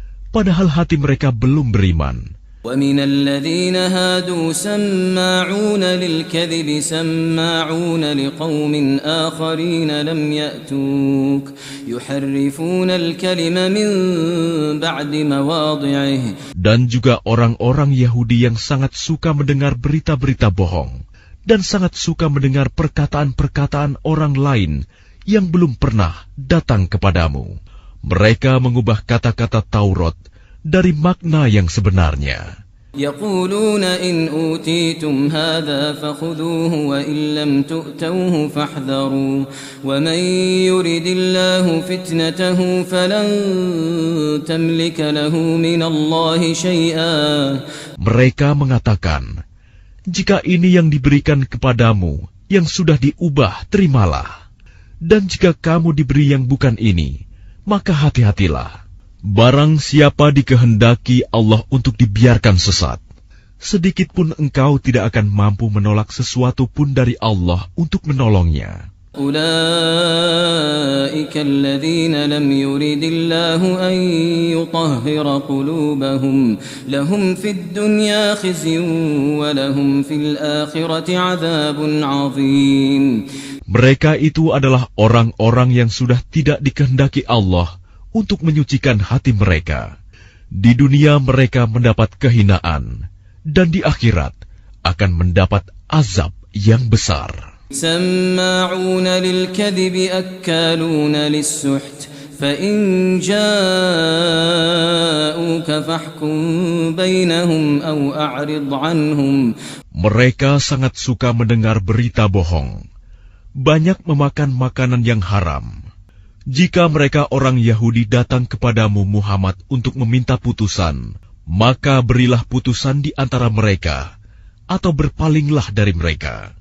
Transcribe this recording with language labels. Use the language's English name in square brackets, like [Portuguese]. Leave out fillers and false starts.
[Indonesian] padahal hati mereka belum beriman. [Arabic] ومن الذين هادوا سماعون للكذب سماعون لقوم آخرين لم يأتوك يحرفون الكلم من بعد مواضعه. [Indonesian] Dan juga orang-orang Yahudi yang sangat suka mendengar berita-berita bohong dan sangat suka mendengar perkataan-perkataan orang lain yang belum pernah datang kepadamu. Mereka mengubah kata-kata Taurat dari makna yang sebenarnya. [Arabic] يقولون إن أوتيتم هذا فخذوه وإن لم تؤتوه فاحذروا ومن يرد الله فتنته فلن تملك له من الله شيئا. [Indonesian] Mereka mengatakan, jika ini yang diberikan kepadamu yang sudah diubah, terimalah. Dan jika kamu diberi yang bukan ini, maka hati-hatilah. Barang siapa dikehendaki Allah untuk dibiarkan sesat, sedikit pun engkau tidak akan mampu menolak sesuatu pun dari Allah untuk menolongnya. [Arabic] أولئك الذين لم يرد الله أن يطهر قلوبهم لهم في الدنيا خزي ولهم في الآخرة عذاب عظيم. [Indonesian] Mereka itu adalah orang-orang yang sudah tidak dikehendaki Allah untuk menyucikan hati mereka. Di dunia mereka mendapat kehinaan, dan di akhirat akan mendapat azab yang besar. [Arabic] سماعون للكذب أكالون للسحت فإن جاءوك فاحكم بينهم أو أعرض عنهم. [Indonesian] Mereka sangat suka mendengar berita bohong, banyak memakan makanan yang haram. Jika mereka orang Yahudi datang kepadamu Muhammad untuk meminta putusan, maka berilah putusan di antara mereka, atau berpalinglah dari mereka.